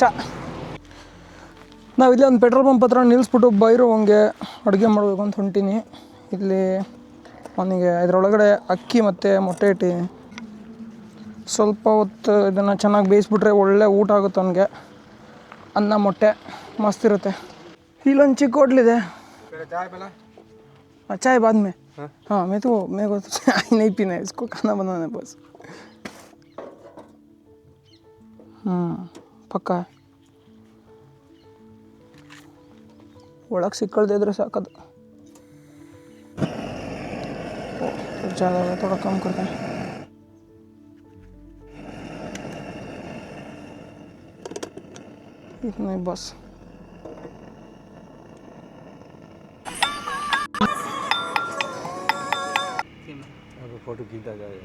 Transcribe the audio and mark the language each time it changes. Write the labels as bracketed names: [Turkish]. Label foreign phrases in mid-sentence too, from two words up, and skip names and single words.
[Kannada] ನಾವು ಇಲ್ಲೇ ಒಂದು ಪೆಟ್ರೋಲ್ ಪಂಪ್ ಹತ್ರ ನಿಲ್ಲಿಸ್ಬಿಟ್ಟು ಬೈರೋವಂಗೆ ಅಡುಗೆ ಮಾಡಬೇಕು ಅಂತ ಹೊಂಟೀನಿ. ಇಲ್ಲಿ ಅವನಿಗೆ ಇದರೊಳಗಡೆ ಅಕ್ಕಿ ಮತ್ತು ಮೊಟ್ಟೆ ಇಟ್ಟಿದ್ದೀನಿ. ಸ್ವಲ್ಪ ಹೊತ್ತು ಇದನ್ನು ಚೆನ್ನಾಗಿ ಬೇಯಿಸ್ಬಿಟ್ರೆ ಒಳ್ಳೆ ಊಟ ಆಗುತ್ತೆ ಅವನಿಗೆ. ಅನ್ನ ಮೊಟ್ಟೆ ಮಸ್ತ್ ಇರುತ್ತೆ. ಇಲ್ಲೊಂದು ಚಿಕ್ಕ ಹೋಟ್ಲಿದೆ. [Hindi] चाय बाद में हाँ मैं तो मेरे को तो चाय नहीं पीना है, इसको खाना बनाना है बस. [Kannada] ಪಕ್ಕ ಒಳಗೆ ಸಿಕ್ಕಳ್ದೆ ಇದ್ರೆ ಸಾಕದು. [Hindi] ज़्यादा थोड़ा कम करते हैं. इतना ही बस. फोटो खींचा जाएगा.